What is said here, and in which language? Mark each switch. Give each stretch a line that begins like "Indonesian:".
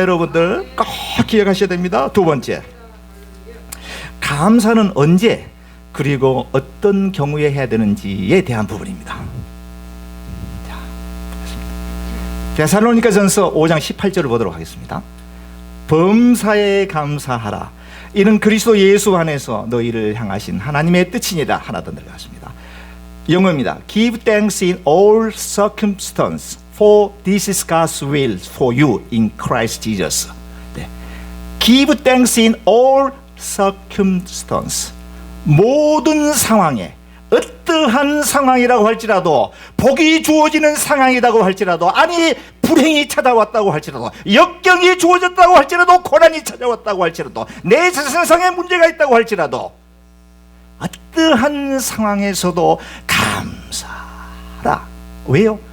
Korean: 여러분들 꼭 기억하셔야 됩니다. 두 번째, 감사는 언제 그리고 어떤 경우에 해야 되는지에 대한 부분입니다. 데살로니가전서 5장 18절을 보도록 하겠습니다. 범사에 감사하라. 이는 그리스도 예수 안에서 너희를 향하신 하나님의 뜻이니라. 하나 더 들어갔습니다. 영어입니다.
English: Give thanks in all circumstances, for this is God's will for you in Christ Jesus.
Korean: 네.
English: Give thanks in all circumstances.
Korean: 모든 상황에, 어떠한 상황이라고 할지라도, 복이 주어지는 상황이라고 할지라도, 아니 불행이 찾아왔다고 할지라도, 역경이 주어졌다고 할지라도, 고난이 찾아왔다고 할지라도, 내 세상에 문제가 있다고 할지라도, 어떠한 상황에서도 감사하라. 왜요?